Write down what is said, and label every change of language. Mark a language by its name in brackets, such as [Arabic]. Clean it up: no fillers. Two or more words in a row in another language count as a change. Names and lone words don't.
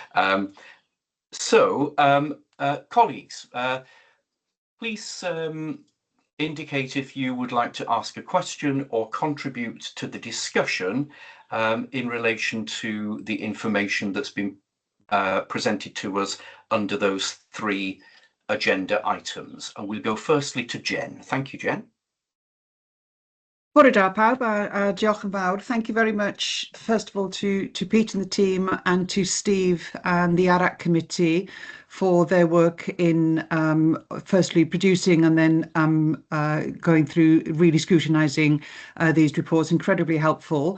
[English] Colleagues, please indicate if you would like to ask a question or contribute to the discussion in relation to the information that's been presented to us under those 3 agenda items. And we'll go firstly to Jen. Thank you, Jen. [Welsh] Bwrdd pawb, diolch yn fawr. [English] Thank you very much, first of all, to Pete and the team, and to Steve and the ARAC committee for their work in firstly producing and then going through really scrutinising these reports. Incredibly helpful.